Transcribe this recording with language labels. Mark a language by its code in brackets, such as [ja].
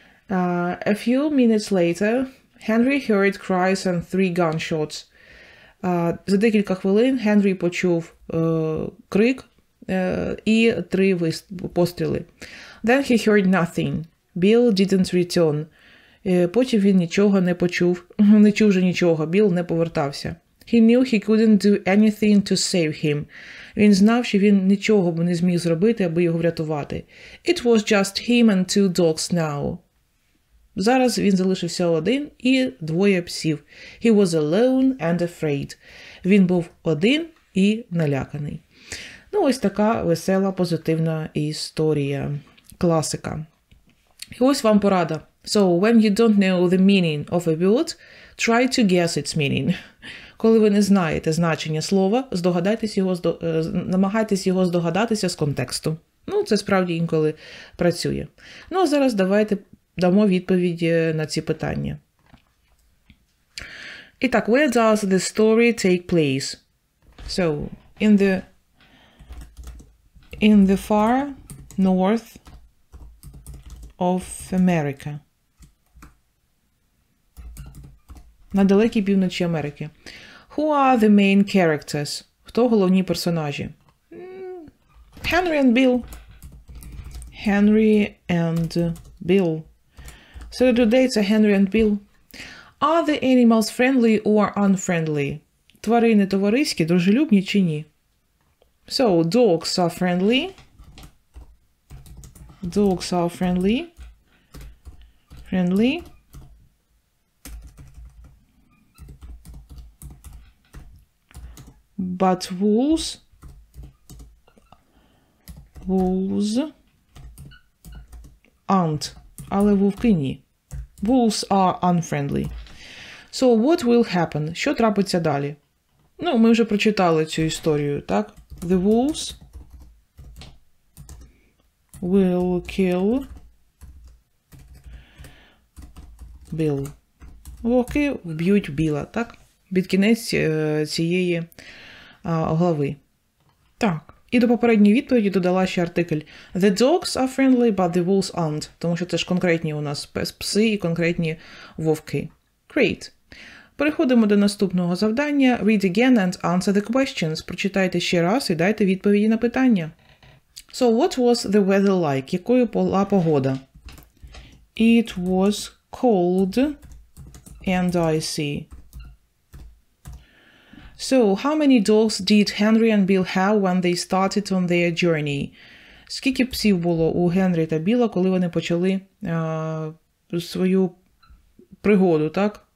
[en] A few minutes later, Henry heard cries and 3 gunshots. [uk] За декілька хвилин Генрі почув крик і 3 постріли. [en] Then he heard nothing. Bill didn't return. [uk] Потім він нічого не почув. Не чув же нічого. Білл не повертався. [en] He knew he couldn't do anything to save him. [uk] Він знав, що він нічого б не зміг зробити, аби його врятувати. [en] It was just him and 2 dogs now. [uk] Зараз він залишився один і 2 псів. [en] He was alone and afraid. [uk] Він був один і наляканий. Ну, ось така весела, позитивна історія. Класика. І ось вам порада. [en] So, when you don't know the meaning of a word, try to guess its meaning. [uk] Коли ви не знаєте значення слова, намагайтесь його здогадатися з контексту. Ну, це справді інколи працює. Ну, а зараз давайте дамо відповіді на ці питання. І так, [en] where does the story take place? So, in the far north of America. [uk] На далекій півночі Америки. [en] Who are the main characters? [uk] Хто головні персонажі? Henry and Bill. [en] Henry and Bill. [uk] Серед людей це Henry and Bill. [en] Are the animals friendly or unfriendly? [uk] Тварини товариські, дружелюбні чи ні? [en] So, dogs are friendly. Dogs are friendly. Friendly. But wolves [uk] aren't, але вовки ні. [en] Wolves are unfriendly. So, what will happen? [uk] Що трапиться далі? Ну, ми вже прочитали цю історію, так? [en] The wolves will kill Bill. [uk] Вовки вб'ють Біла, так? Під кінець цієї глави. Так. І до попередньої відповіді додала ще артикль [en] The dogs are friendly, but the wolves aren't. [uk] Тому що це ж конкретні у нас пси і конкретні вовки. [en] Great. [uk] Переходимо до наступного завдання. [en] Read again and answer the questions. [uk] Прочитайте ще раз і дайте відповіді на питання. [en] So, what was the weather like? [uk] Якою була погода? [en] It was cold and icy. So, how many dogs did Henry and Bill have when they started on their journey? [uk] Скільки псів було у Генрі та Біла, коли вони почали свою пригоду, так?